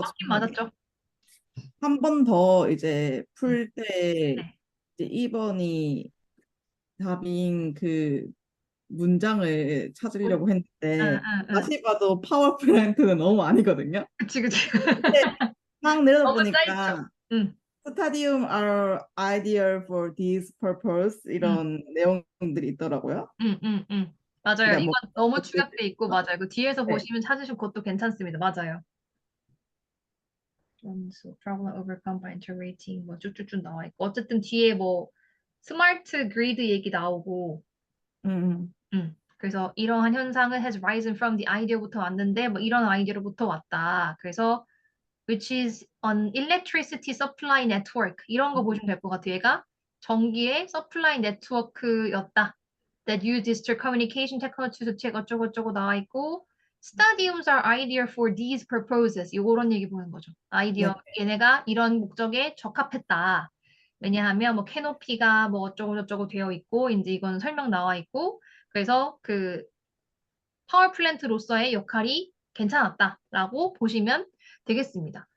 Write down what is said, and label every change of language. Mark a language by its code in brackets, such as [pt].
[ko] 맞긴 맞았죠? 한 번 더 이제 풀 때 네. 이제 2번이 답인 그 문장을 찾으려고 응, 했는데 응, 응. 다시 봐도 파워 플랜트는 너무 아니거든요. 그치, 그치. 근데 막 너무 짧죠? 내려보니까 응, [en] 스타디움 are ideal for this purpose [ko] 응, 이런 내용들이 있더라고요. 응, 응, 응. 맞아요. 그러니까 이건 뭐 너무 축약돼 있고, 맞아요. 그 뒤에서 네. 보시면 찾으시면 그것도 괜찮습니다. 맞아요. [en] So problem overcome by integrating [ko] 뭐 쭉쭉쭉 나와 있고 어쨌든 뒤에 뭐 스마트 그리드 얘기 나오고 음, 그래서 이러한 현상은 [en] has risen from the idea [ko] 부터 왔는데 뭐 이런 아이디어로부터 왔다. 그래서 [en] which is an electricity supply network [ko] 이런 거 보시면 될 것 같아요. 얘가 전기의 [en] supply network [ko] 였다. [en] That used digital communication technology to check [ko] 어쩌고저쩌고 [en] 나와 있고 stadiums are ideal for these purposes. [ko] 요런 얘기 보는 거죠. 네. 아이디어 얘네가 이런 목적에 적합했다. 왜냐하면 뭐 캐노피가 뭐 어쩌고저쩌고 되어 있고 이제 이건 설명 나와 있고 그래서 그 파워 플랜트로서의 역할이 괜찮았다라고 보시면 되겠습니다.